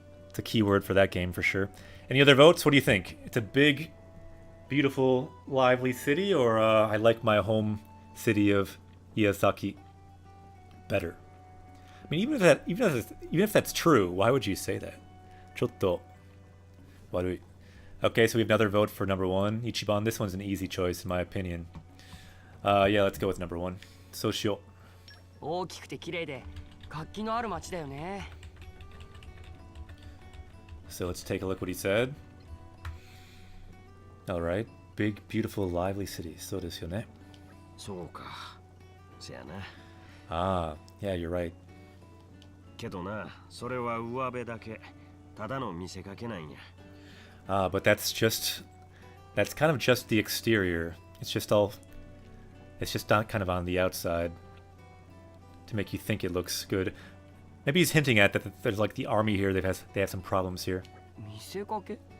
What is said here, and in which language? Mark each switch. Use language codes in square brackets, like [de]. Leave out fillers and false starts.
[en] It's a key word for that game for sure. Any other votes? What do you think? It's a big, beautiful, lively city, or I like my home city of Iyasaki better? I mean, even if that's true, why would you say that? [ja] Chotto warui. [en] Okay, so we have another vote for number one, Ichiban. This one's an easy choice in my opinion. Yeah, let's go with number one. So shio. [ja] 大きくて綺麗で活気のある街だよね。 [en] So let's take a look what he said. Alright. Big, beautiful, lively city. [ja] So desu yo ne. そうか。せやな。 [en] Ah, yeah, you're right. [ja] けどな、それは上辺だけ。ただの見せかけなんや。 [en] Ah, but that's kind of just the exterior. It's just not kind of on the outside to make you think it looks good. Maybe he's hinting at that there's like the army here. They have some problems here. [ja] 見せかけ？